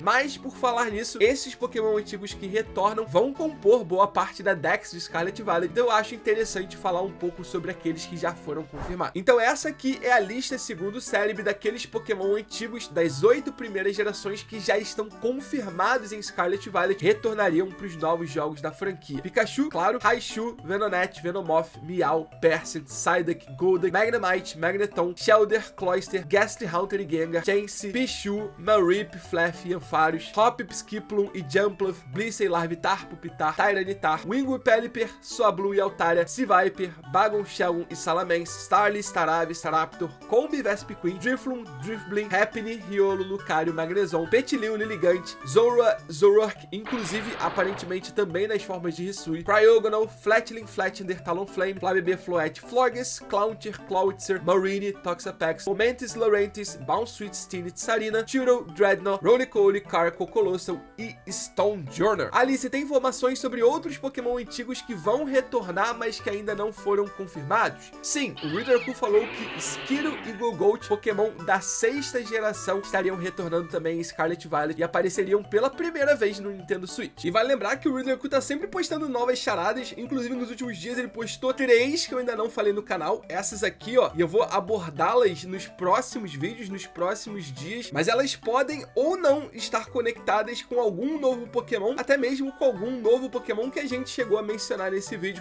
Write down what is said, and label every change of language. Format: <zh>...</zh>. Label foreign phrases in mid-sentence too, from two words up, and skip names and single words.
<pt>Mas por falar nisso, esses Pokémon antigos que retornam vão compor boa parte da Dex de Scarlet Violet, então eu acho interessante falar um pouco sobre aqueles que já foram confirmados. Então essa aqui é a lista segundo o Celebi daqueles Pokémon antigos das 8 primeiras gerações que já estão confirmados em Scarlet Violet, retornariam para os novos jogos da franquia. Pikachu, claro, Raichu, Venonat, Venomoth, Meow, Persian, Psyduck, Golduck, Magnemite, Magneton, Shellder, Cloyster, Ghastly Haunter e Gengar, Chansey, Pichu, Mareep, Flaaff, Ampharos, Hoppip, Skiplum e Jumpluff, Blissey, Larvitar, Pupitar, Tyranitar, Wingull, Pelipper, Swablu e Altaria, Seviper, Bagon, Shelgon e Salamence, Starly, Staraptor, Staraptor, Combi, Vespiquen, Drifloon, Drifblim, Happiny, Riolo, Lucario, Magnezon, Petilil, Lilligant, Zorua, Zoroark, inclusive aparentemente também nas formas de Hisui, Cryogonal, Flatling, Flatender, Talonflame, Flabébé, Floette, Florges, Clauncher, Clawitzer, Mareanie, Toxapex, Momentis, Laurentis, Bounsweet, Stinit, Sarina, Chiro, Dreadnought, Rolycoly, Carco, Colossal e Stonejourner. Alice, tem informações sobre outros Pokémon antigos que vão retornar, mas que ainda não foram confirmados? Sim, o Riddler Coup falou que Skiro e Gogolt, Pokémon da 6ª geração, estariam retornando também em Scarlet Violet e apareceriam pela primeira vez no Nintendo Switch. E vale lembrar que o Riddler Coup tá sempre postando novas charadas, inclusive nos últimos dias ele postou 3 que eu ainda não falei no canal, essas aqui ó, e eu vou abordá-las nos próximos vídeos, nos próximos dias, mas elas podem ou não estar conectadas com algum novo Pokémon, até mesmo com algum novo Pokémon que a gente chegou a mencionar nesse vídeo.</pt>